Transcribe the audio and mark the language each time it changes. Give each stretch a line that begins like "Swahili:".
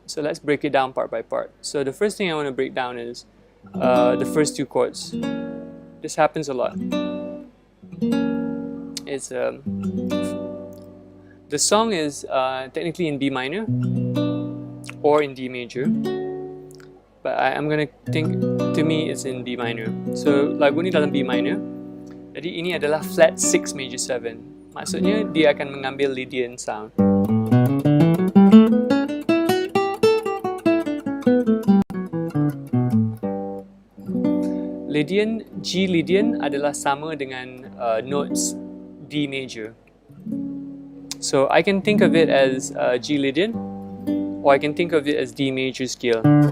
English: So let's break it down part by part. So the first thing I want to break down is the first 2 chords. This happens a lot. It's the song is technically in B minor or in D major, but I'm gonna think, to me it's in B minor.
Malay: So lagu ni dalam B minor, jadi ini adalah flat 6 major 7. Maksudnya dia akan mengambil Lydian sound. Lydian, G Lydian adalah sama dengan notes D major.
English: So I can think of it as G Lydian, or I can think of it as D major scale.